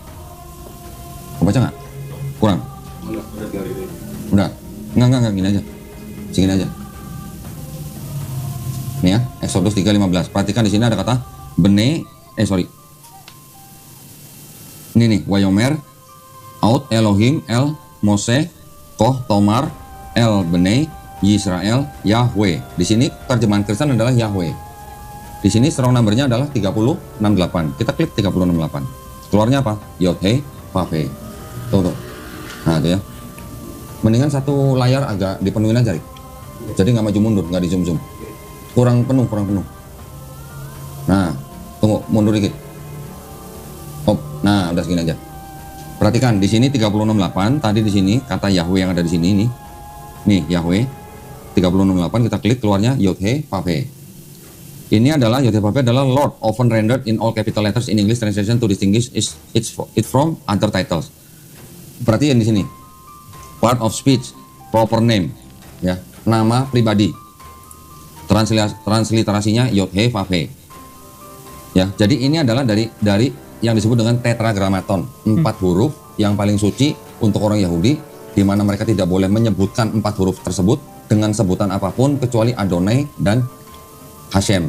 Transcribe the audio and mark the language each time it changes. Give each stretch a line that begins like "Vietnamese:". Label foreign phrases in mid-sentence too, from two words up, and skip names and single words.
Indonesian: Baca nggak? Kurang? Udah. Enggak, gini aja. Segini aja. Nih ya, Exodus 3:15. Perhatikan di sini ada kata Ini nih,
Hebrew: ויאמר עוד אלהים אל משה כה תאמר אל בני ישראל יהוה.
Indonesian: Di sini terjemahan Kristen adalah Yahweh. Di sini strong numbernya adalah 3068. Kita klik 3068. Keluarnya apa? Yod He Vav He. Tuh. Nah, itu ya. Mendingan satu layar agak dipenuhin aja, jadi nggak maju mundur, nggak di zoom. Kurang penuh. Nah, tunggu, mundur dikit. Nah, udah segini aja. Perhatikan di sini 3068. Tadi di sini kata Yahweh yang ada di sini nih Yahweh 3068. Kita klik, keluarnya Yod He Vav He. Ini adalah Yod He Vav He adalah
English: Lord, often rendered in all capital letters in English translation to distinguish it from other titles.
Indonesian: Berarti yang di sini
English: part of speech, proper name,
Indonesian: ya, nama pribadi. Transliterasinya Yod He Vav He. Ya, jadi ini adalah dari yang disebut dengan tetragrammaton, 4 huruf yang paling suci untuk orang Yahudi, di mana mereka tidak boleh menyebutkan 4 huruf tersebut dengan sebutan apapun kecuali Adonai dan Hashem.